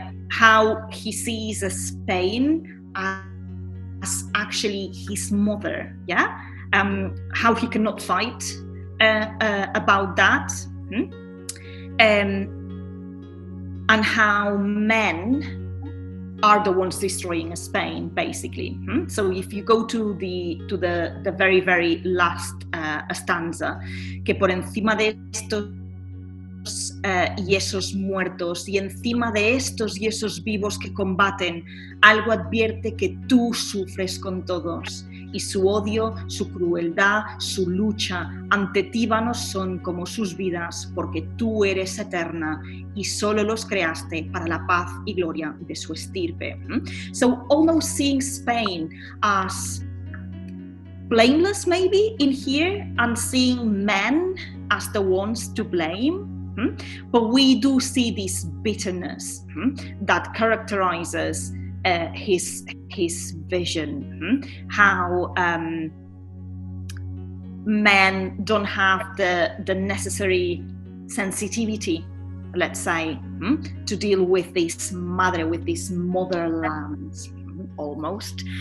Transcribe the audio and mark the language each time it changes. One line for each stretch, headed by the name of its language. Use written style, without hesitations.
English: how he sees Spain as actually his mother, how he cannot fight about that, and how men are the ones destroying Spain, basically. So if you go to the very, very last stanza,
Spanish: que por encima de estos y esos muertos, y encima de estos y esos vivos que combaten, algo advierte que tú sufres con todos, y su odio, su crueldad, su lucha ante tíbanos son como sus vidas, porque tú eres eterna y solo los creaste para la paz y gloria de su estirpe.
English: So almost seeing Spain as blameless maybe in here, and seeing men as the ones to blame. But we do see this bitterness that characterizes his vision, how men don't have the necessary sensitivity, let's say, to deal with this motherland. Almost.